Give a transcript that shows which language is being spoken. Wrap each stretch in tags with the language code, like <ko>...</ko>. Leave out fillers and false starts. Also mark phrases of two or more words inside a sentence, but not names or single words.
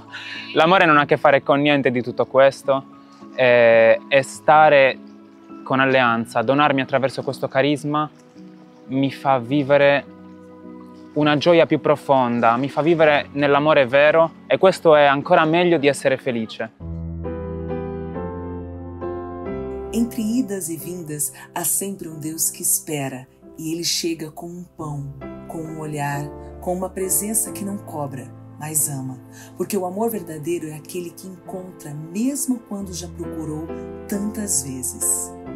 <it>L'amore non ha a che fare con niente di tutto questo, e stare con Alleanza, donarmi attraverso questo carisma, mi fa vivere una gioia più profonda, mi fa vivere nell'amore vero, e questo é ancora meglio di essere felice.</it> <pt>Entre idas e vindas, há sempre um Deus que espera, e Ele chega com um pão, com um olhar, com uma presença que não cobra, mas ama. Porque o amor verdadeiro é aquele que encontra mesmo quando já procurou tantas vezes.</pt>